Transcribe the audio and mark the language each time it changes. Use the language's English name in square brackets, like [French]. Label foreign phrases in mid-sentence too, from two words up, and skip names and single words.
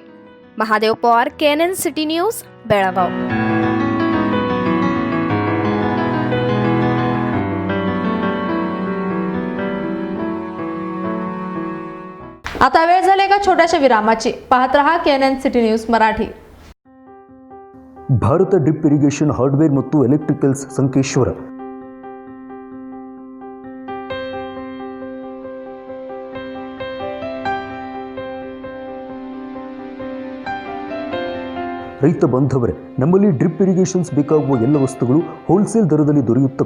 [Marathi] महादेव पवार, केएनएन सिटी न्यूज, बेळगाव. आता वेळ झाली एका छोट्याशा विरामाची. पाहत रहा केएनएन सिटी न्यूज मराठी. [Kannada] ಭಾರತ ಡ್ರಿಪ್ ಇರಿಗೇಷನ್ ಹಾರ್ಡ್ವೇರ್ ಮತ್ತು ಎಲೆಕ್ಟ್ರಿಕಲ್ಸ್ ಸಂಕೇಶ್ವರ. ರೈತ ಬಾಂಧವರೇ, ನಮ್ಮಲ್ಲಿ [English] drip irrigations [Kannada] ಬೇಕಾಗುವ ಎಲ್ಲ ವಸ್ತುಗಳು ಹೋಲ್ಸೇಲ್ ದರದಲ್ಲಿ ದೊರೆಯುತ್ತವೆ.